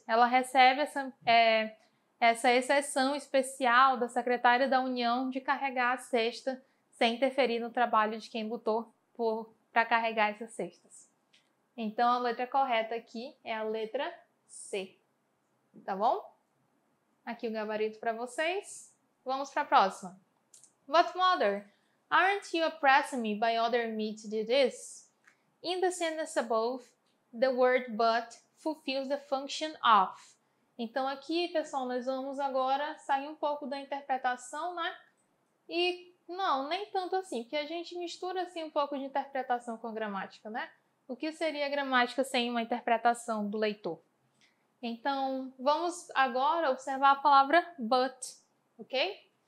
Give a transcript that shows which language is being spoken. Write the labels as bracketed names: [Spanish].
[Portuguese] Ela recebe essa exceção especial da secretária da União de carregar a cesta sem interferir no trabalho de quem lutou para carregar essas cestas. Então, a letra correta aqui é a letra C. Tá bom? Aqui o gabarito para vocês. Vamos para a próxima. [English] But mother, aren't you oppressing me by ordering me to do this? In the sentence above, the word but fulfills the function of. [Portuguese] Então, aqui, pessoal, nós vamos agora sair um pouco da interpretação, né? E não, nem tanto assim, porque a gente mistura assim um pouco de interpretação com a gramática, né? O que seria a gramática sem uma interpretação do leitor? Então, vamos agora observar a palavra but, ok?